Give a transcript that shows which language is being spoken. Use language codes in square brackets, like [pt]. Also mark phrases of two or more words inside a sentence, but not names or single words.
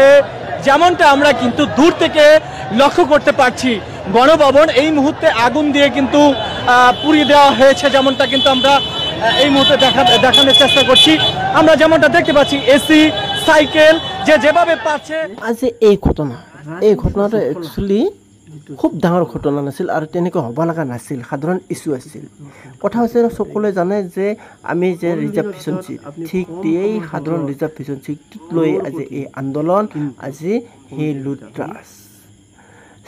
[bn] যেমনটা আমরা কিন্তু দূর থেকে লক্ষ্য করতে পারছি, গণভবন এই মুহূর্তে আগুন দিয়ে কিন্তু পুড়িয়ে দেওয়া হয়েছে। যেমনটা কিন্তু আমরা এই মুহূর্তে দেখানোর চেষ্টা করছি। আমরা যেমনটা দেখতে পাচ্ছি, এসি, সাইকেল, যেভাবে পাচ্ছে। [as] আজি এই ঘটনাটো একচুৱেলি খুব ডাঙৰ ঘটনা নাছিল, আৰু তেনেকৈ হ'ব লগা নাছিল, সাধাৰণ ইছ্যু আছিল। কথা হৈছে, সকলোৱে জানে যে আমি যে [en] reservation seat, [as] ঠিক এই সাধাৰণ [en] reservation seatটোক [as] লৈ আজি এই আন্দোলন, আজি সেই লুটৰাজ।